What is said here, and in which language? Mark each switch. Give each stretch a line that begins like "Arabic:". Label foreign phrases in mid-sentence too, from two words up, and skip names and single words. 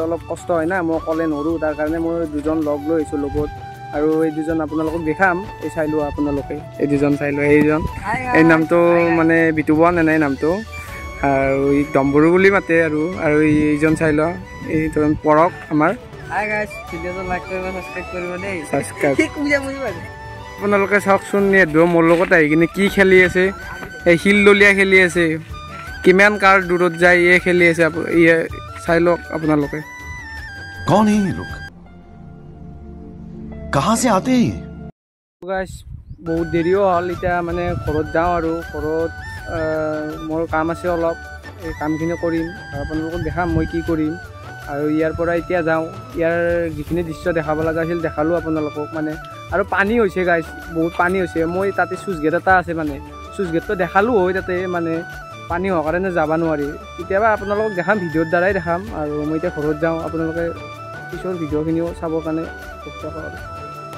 Assamese: অলপ কষ্ট হয় না মই অকলে নোৱাৰোঁ তাৰ কাৰণে মই দুজন লগ লৈ আহিছোঁ লগত আৰু এই দুজন আপোনালোকক দেখাম এই চাই লোৱা আপোনালোকে এই দুজন চাই লোৱা এইজন এই নামটো মানে বিতুবন এনাই নামটো আৰু এই ডম্বৰু বুলি মাতে আৰু এইজন চাই লোৱা এইজন পৰক আমাৰ আপোনালোকে চাওকচোন মোৰ লগত আহি কিনে কি খেলি আছে এই শিলদলীয়া খেলি আছে কিমান কাৰ দূৰত যায় এই খেলি আছে চাই লওক আপোনালোকে
Hindi: कौन है ये लोग कहां से आते हैं
Assamese: गाइस बहुत देरिও হ'ল এতিয়া মানে ঘৰত যাওঁ আৰু ঘৰত মোৰ কাম আছে অলপ এই কামখিনি কৰিম আৰু আপোনালোকক দেখাম মই কি কৰিম আৰু ইয়াৰ পৰা এতিয়া যাওঁ ইয়াৰ যিখিনি দৃশ্য দেখাব লগা আছিল দেখালোঁ আপোনালোকক মানে আৰু পানী হৈছে গাইছ বহুত পানী হৈছে মই তাতে
English: sluice gate
Assamese: এটা আছে মানে
English: sluice gate
Assamese: দেখালোঁ হয় তাতে মানে পানী হোৱাৰ কাৰণে যাব নোৱাৰি কেতিয়াবা আপোনালোকক দেখাম ভিডিঅ'ৰ দ্বাৰাই দেখাম আৰু মই এতিয়া ঘৰত যাওঁ আপোনালোকে পিছৰ ভিডিঅ'খিনিও চাবৰ কাৰণে চেষ্টা কৰক